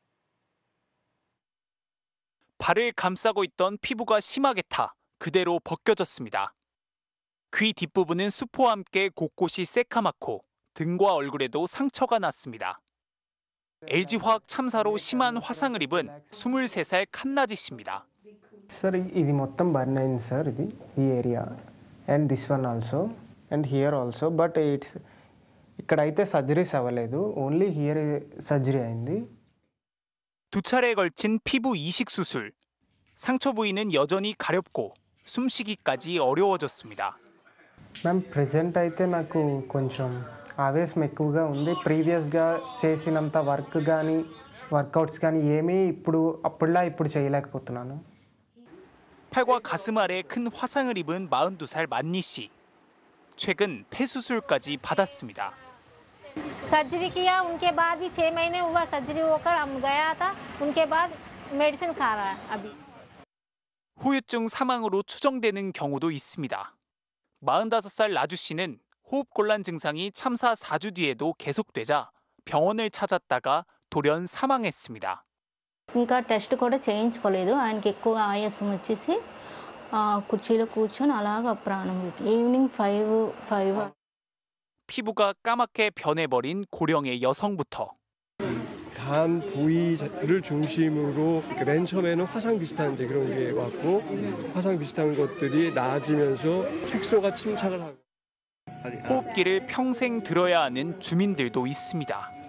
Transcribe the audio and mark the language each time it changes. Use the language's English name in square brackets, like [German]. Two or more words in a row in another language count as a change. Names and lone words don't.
[Korean] 발을 감싸고 있던 피부가 심하게 타 그대로 벗겨졌습니다. 귀 뒷부분은 수포와 함께 곳곳이 새카맣고 등과 얼굴에도 상처가 났습니다. LG화학 참사로 심한 화상을 입은 23살 칸나지 씨입니다. [Telugu] Sir, ఇది మొత్తం బర్న్ అయింది సార్ ఇది ఈ [English] area and this one also and here also but it's [Telugu] ఇక్కడైతే సర్జరీస్ అవ్వలేదు [English] only here surgery [Telugu] అయింది. [Korean] 두 차례에 걸친 피부 이식 수술. 상처 부위는 여전히 가렵고 숨쉬기까지 어려워졌습니다. [English] ma'am present [Telugu] అయితే నాకు కొంచెం ఆవేశం ఎక్కువగా ఉంది. ప్రీవియస్గా చేసినంత వర్క్ కానీ వర్కౌట్స్ కానీ ఏమీ ఇప్పుడు చేయలేకపోతున్నాను. [Korean] 팔과 가슴 아래 큰 화상을 입은 42살 만니 씨. 최근 폐수술까지 받았습니다. [Hindi] सर्जरी किया उनके बाद भी 6 महीने हुआ सर्जरी होकर हम गया था उनके बाद मेडिसिन खा रहा है अभी. [Korean] 후유증 사망으로 추정되는 경우도 있습니다. 45살 라주 씨는 호흡곤란 증상이 참사 4주 뒤에도 계속되자 병원을 찾았다가 돌연 사망했습니다. [Telugu] ఇంకా టెస్ట్ కూడా చేయించుకోలేదు ఆయనకి ఎక్కువగా ఆయాసం వచ్చేసి కుర్చీలో కూర్చొని అలాగా ప్రాణం ఈవినింగ్ 5 [Korean] 피부가 까맣게 변해버린 고령의 여성부터 간 부위를 중심으로 맨 처음에는 화상 비슷한 그런 게 왔고 화상 비슷한 것들이 나아지면서 색소가 침착을 하고 호흡기를 평생 들어야 하는 주민들도 있습니다.